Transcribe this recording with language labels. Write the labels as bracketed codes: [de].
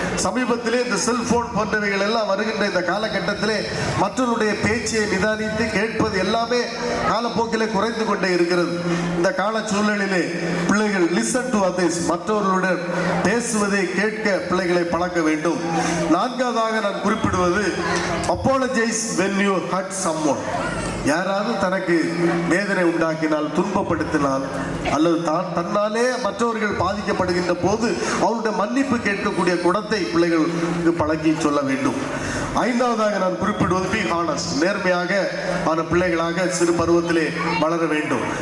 [ta] சமீபத்திலே இந்த செல்போன் போன்றவைகள் எல்லாம் வருகின்ற இந்த காலகட்டத்திலே மற்றவருடைய பேச்சை நிதானித்து கேட்பது எல்லாமே காலப்போக்கிலே குறைந்து கொண்டே இருக்கிறது. இந்த கால சூழலிலே பிள்ளைகள் [en] listen to others, [ta] மற்றவர்களுடன் பேசுவதை கேட்க பிள்ளைகளை பழக்க வேண்டும். நான்காவதாக நான் குறிப்பிடுவது, [en] apologize when you hurt someone. [ta] யாராவது தனக்கு வேதனை உண்டாக்கினால், துன்பப்படுத்தினால், அல்லது தன்னாலே மற்றவர்கள் பாதிக்கப்படுகின்ற போது அவருடைய மன்னிப்பு கேட்கக்கூடிய குணத்தை பிள்ளைகளுக்கு பழகி சொல்ல வேண்டும். ஐந்தாவதாக நான் குறிப்பிடுவது [en] be honest, [ta] நேர்மையாக ஆன பிள்ளைகளாக சிறு பருவத்திலே வளர வேண்டும்.